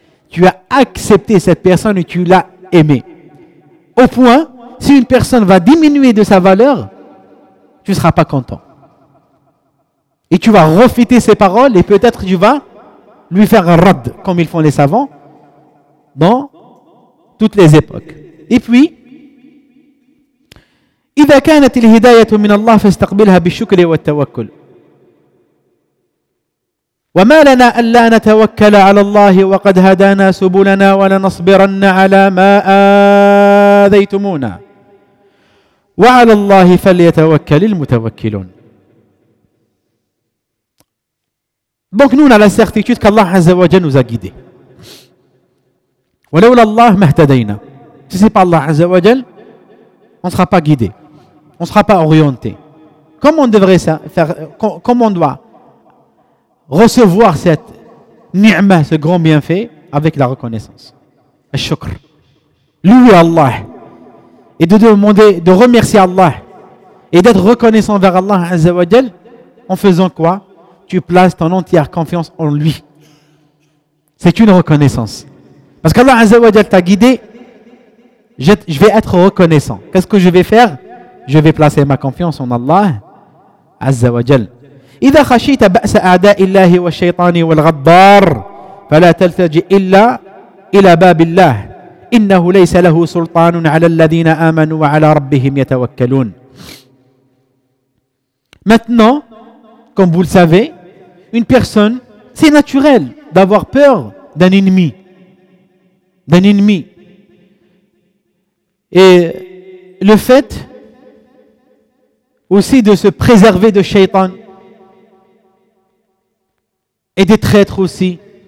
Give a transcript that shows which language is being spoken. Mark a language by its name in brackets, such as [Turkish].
[French] Tu as accepté cette personne et tu l'as aimé. Au point, si une personne va diminuer de sa valeur, tu ne seras pas content. Et tu vas refuter ses paroles et peut-être tu vas lui faire un rad, comme ils font les savants, dans toutes les époques. Et puis, [Arabic] إِذَا كَانَتِ الْهِدَايَةُ مِنَ اللَّهِ فَاسْتَقْبِلْهَا بِالشُّكْرِ وَالتَّوَكُّلِ وما لنا ألا نتوكل على الله وقد هدانا سبلنا ولنصبرن على ما آذيتمونا وعلى الله فليتوكل المتوكلون. [French] Donc nous on a la certitude qu'Allah Azza wa Jalla nous a guidés. [Arabic] ولولا الله ما اهتدينا. [French] Si c'est pas Allah Azza wa Jal, on sera pas guidé. On sera pas orienté. Comment on devrait ça faire, comment on doit recevoir cette ni'ma, ce grand bienfait avec la reconnaissance. Al-shukr. Louer Allah et de demander de remercier Allah et d'être reconnaissant vers Allah Azza wa Jal en faisant quoi? Tu places ton entière confiance en lui. C'est une reconnaissance. Parce qu'Allah Azza wa Jal t'a guidé, je vais être reconnaissant. Qu'est-ce que je vais faire? Je vais placer ma confiance en Allah Azza wa Jal. [Arabic] إذا خشيت بأس أعداء الله والشيطان والغدار فلا تلتجئ إلا إلى باب الله إنه ليس له سلطان على الذين آمنوا وعلى ربهم يتوكلون. [French] Maintenant, comme vous le savez, une personne, c'est naturel d'avoir peur d'un ennemi. D'un ennemi. Et le fait aussi de se préserver de Shaitan et des traîtres aussi.